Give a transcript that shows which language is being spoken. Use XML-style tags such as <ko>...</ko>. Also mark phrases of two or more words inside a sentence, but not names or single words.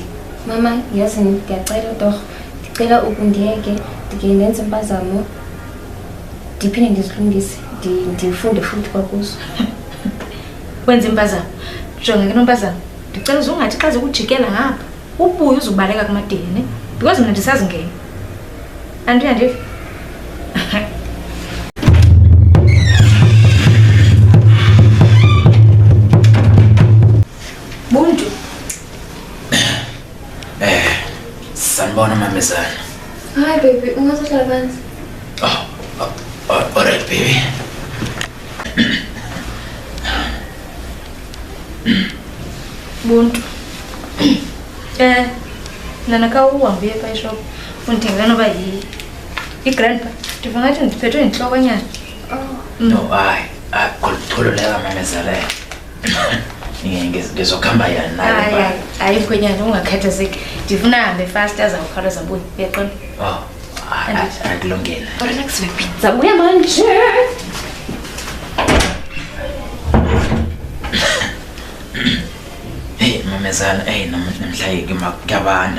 <xh>Mama, yazi ngiyacela doch. Ndicela ukundiyeke ndike ndenze impazamo. Ndiphinde ndizilungise. Ndifunde futhi kwakuzo. Wenza impazamo. Jonga ke nompazamo. Ndicela uzungathi xa zikujikela ngapha. Ubuye uzubaleka kumadini because mina ndisazi ngene. Andiyandiva. Buntu.</xh> <zu>Sanibona mamezana.</zu> <en>Hi baby,</en> <zu>ungazohlala phansi.</zu> <en>All right baby.</en> <xh>Buntu. Nana ka uhambe pha shop undithengela noba i-grandpa ndivangathi ndiphethwe yintloko nyana.</xh> <en>No,</en> <xh>khululeka mamezala.</xh> <zu>Ngizokhamba yana naye.</zu> <xh>Hayi mkhwenyana ungakhathazeki ndifuna ahambe fast azawukhawuleza buye uyaqonda. Akulungile.</xh> <en>Relax baby.</en> <zu>Zabuya manje.</zu> <xh>Hey mamezala, namhlanje kuyabanda.</xh>